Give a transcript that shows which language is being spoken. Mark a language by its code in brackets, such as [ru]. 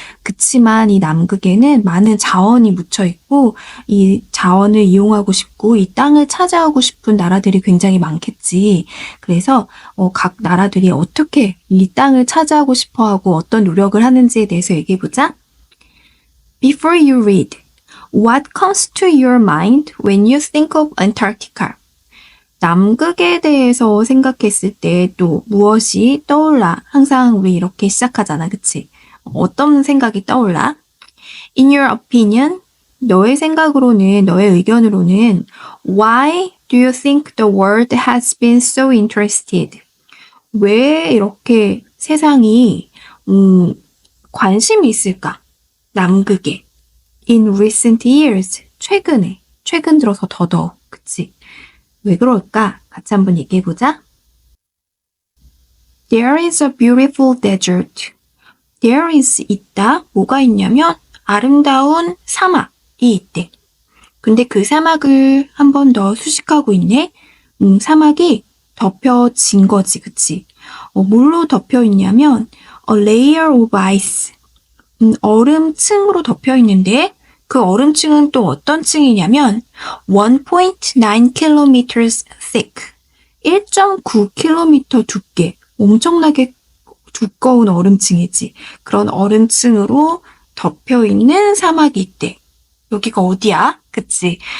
[ko] 그치만 이 남극에는 많은 자원이 묻혀 있고, 이 자원을 이용하고 싶고, 이 땅을 차지하고 싶은 나라들이 굉장히 많겠지. 그래서, 각 나라들이 어떻게 이 땅을 차지하고 싶어 하고 어떤 노력을 하는지에 대해서 얘기해 보자. [en] Before you read, what comes to your mind when you think of Antarctica? [ko] 남극에 대해서 생각했을 때 또 무엇이 떠올라? 항상 우리 이렇게 시작하잖아, 그치? 어떤 생각이 떠올라? [en] In your opinion, [ko] 너의 생각으로는, 너의 의견으로는 [en] Why do you think the world has been so interested? [ko] 왜 이렇게 세상이 관심이 있을까? 남극에. [en] In recent years, [ko] 최근에, 최근 들어서 더더욱, 그치? 왜 그럴까? 같이 한번 얘기해보자. [en] There is a beautiful desert. There is 있다. [ko] 뭐가 있냐면 아름다운 사막이 있대. 근데 그 사막을 한 번 더 수식하고 있네. 사막이 덮여진 거지, 그치? 뭘로 덮여 있냐면 [en] a layer of ice. [ko] 얼음층으로 덮여 있는데 그 얼음층은 또 어떤 층이냐면 [en] 1.9 kilometers thick, [ko] 1.9km 두께, 엄청나게 두꺼운 얼음층이지. 그런 얼음층으로 덮여 있는 사막이 있대. 여기가 어디야? 그치?